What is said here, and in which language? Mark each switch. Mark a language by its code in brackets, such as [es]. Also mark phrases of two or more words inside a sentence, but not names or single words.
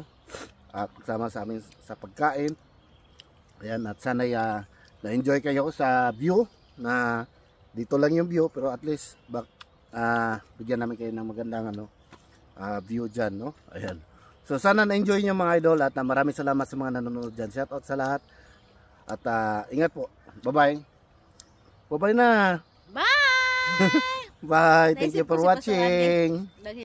[tl] Pagsama sa amin sa pagkain. Ayan, at sana na-enjoy kayo sa view na dito lang yung view pero [en] at least [tl] bigyan namin kayo ng magandang ano, view dyan, no? Ayan. So sana na-enjoy nyo mga idol at maraming salamat sa mga nanonood dyan. [en] Shout out [tl] sa lahat. At ingat po. Bye-bye. Bye-bye na. Bye! Bye. [en] Thank you [tl] Naisip [en] for [tl] ko si Pastor Andy. [en] watching.